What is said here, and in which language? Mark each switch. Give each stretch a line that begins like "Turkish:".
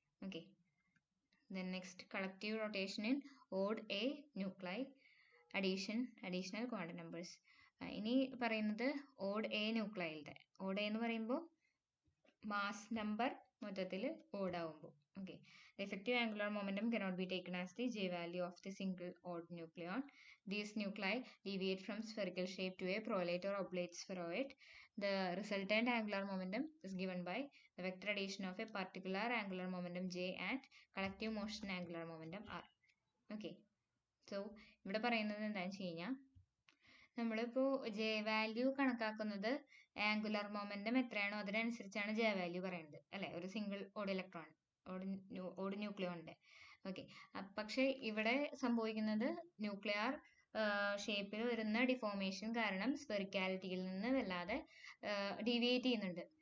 English: Okay. Then next, collective rotation in odd A nuclei, additional quantum numbers.
Malayalam: ഇനി പറയുന്നത് odd A ന്യൂക്ലൈയുടെ. Odd A എന്ന് പറയുമ്പോൾ mass number മൊത്തത്തിൽ odd ആവുമ്പോൾ.
English: Okay. The effective angular momentum cannot be taken as the J value of the single odd nucleon. These nuclei deviate from spherical shape to a prolate or oblate spheroid. The resultant angular momentum is given by the vector addition of a particular angular momentum J and collective motion angular momentum R. Okay. So
Malayalam: ഇവിടെ പറയുന്നത് എന്താണെന്ന് വെച്ച് കഴിഞ്ഞാൽ, നമ്മളിപ്പോൾ J value കണക്കാക്കുന്നത് angular momentum എത്രയാണോ അതിനനുസരിച്ചാണ് J value പറയുന്നത്, അല്ലെ? ഒരു single odd electron, odd ന്യൂക്ലിയോണിന്റെ. Okay. പക്ഷെ ഇവിടെ സംഭവിക്കുന്നത് ന്യൂക്ലിയർ ഷേപ്പിൽ വരുന്ന ഡിഫോർമേഷൻ കാരണം സ്ഫെറിക്കാലിറ്റിയിൽ നിന്ന് വല്ലാതെ ഡീവിയേറ്റ് ചെയ്യുന്നുണ്ട്.